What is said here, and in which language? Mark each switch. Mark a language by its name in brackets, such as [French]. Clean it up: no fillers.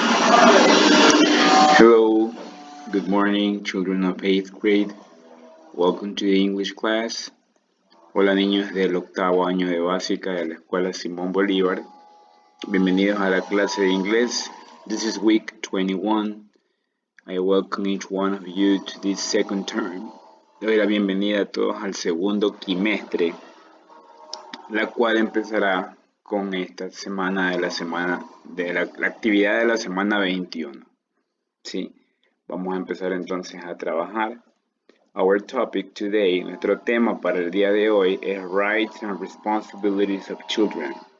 [English] Hello, good morning, children of 8th grade. Welcome to the English class. [Spanish] Hola niños del octavo año de básica de la Escuela Simón Bolívar. Bienvenidos a la clase de inglés. [English] This is week 21. I welcome each one of you to this second term. [Spanish] Le doy la bienvenida a todos al segundo quimestre, la cual empezará con esta semana de la actividad de la semana 21. Sí, vamos a empezar entonces a trabajar. [English] Our topic today, [Spanish] nuestro tema para el día de hoy es Rights and Responsibilities of Children.